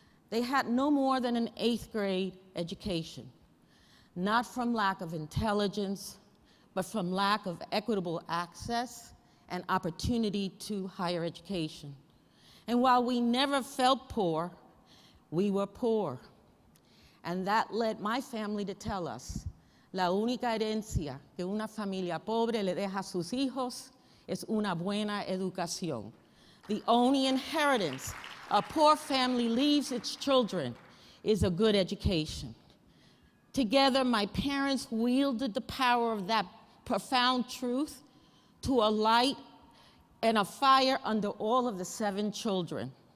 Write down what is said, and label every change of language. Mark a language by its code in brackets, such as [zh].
[en] They had no more than an 8th grade education, not from lack of intelligence, but from lack of equitable access and opportunity to higher education. And while we never felt poor, we were poor. And that led my family to tell us, [es] la única herencia que una familia pobre le deja a sus hijos es una buena educación. [en] The only inheritance a poor family leaves its children is a good education. Together, my parents wielded the power of that profound truth to a light and a fire under all of the 7 children.